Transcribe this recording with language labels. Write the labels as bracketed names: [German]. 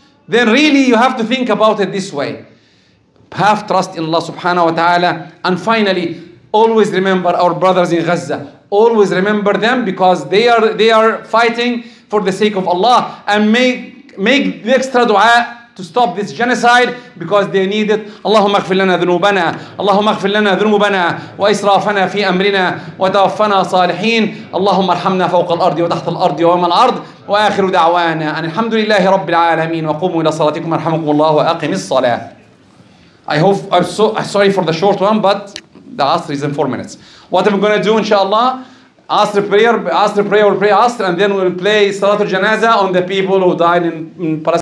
[English] Then really you have to think about it this way. Have trust in Allah subhanahu wa ta'ala. And finally, always remember our brothers in Gaza. Always remember them, because they are fighting for the sake of Allah, and make the extra dua to stop this genocide, because they need it. [Arabic] اللهم اغفر لنا ذنوبنا اللهم اغفر لنا ذنوبنا وإسرافنا في أمرنا وتوفنا صالحين اللهم ارحمنا فوق الأرض وتحت الأرض وما الأرض وآخر دعوانا أن الحمد لله رب العالمين وقوموا إلى صلاتكم يرحمكم الله وأقم الصلاة. [English] I hope I'm sorry for the short one, but the Asr is in 4 minutes. What I'm going to do, inshallah, Asr prayer, we'll pray Asr, and then we'll play Salatul Janaza on the people who died in Palestine.